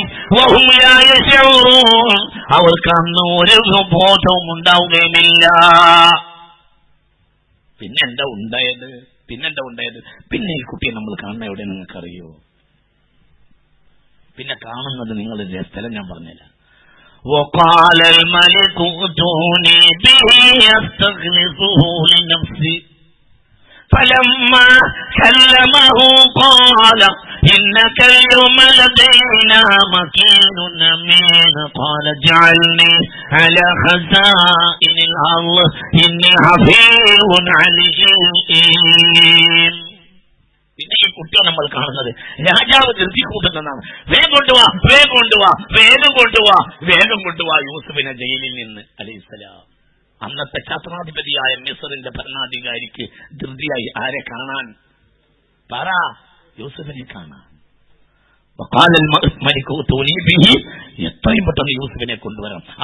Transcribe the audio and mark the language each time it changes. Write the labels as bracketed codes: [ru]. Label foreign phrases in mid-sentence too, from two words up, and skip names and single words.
[ar] وهم لا يشعرون. [ml] അവർക്ക് അന്ന് ഒരു ബോധവും ഉണ്ടാവുകയുമില്ല. പിന്നെന്താ ഉണ്ടായത്? പിന്നെ ഈ കുട്ടിയെ നമ്മൾ കാണുന്ന എവിടെ നിങ്ങൾക്കറിയോ? പിന്നെ കാണുന്നത് നിങ്ങളുടെ സ്ഥലം ഞാൻ പറഞ്ഞില്ല. [ar] وقال الملك ائتوني به استخلصه لنفسي فلما كلمه قال إنك اليوم لدينا مكين أمين قال اجعلني على خزائن الأرض إني حفيظ عليم. [ml] പിന്നെ ഈ കുട്ടിയെ നമ്മൾ കാണുന്നത് രാജാവ് ധൃതി കൂട്ടുന്നതാണ്. വേഗം കൊണ്ടുവാ യൂസുഫിനെ ജയിലിൽ നിന്ന് അലൈഹിസ്സലാം. അന്നത്തെ ഛത്രാധിപതിയായ മിസ്റിന്റെ ഭരണാധികാരിക്ക് ധൃതിയായി ആരെ കാണാൻ? പറ, യൂസുഫിനെ കാണാൻ. എത്രയും പെട്ടെന്ന് യൂസുഫിനെ കൊണ്ടുവരാം.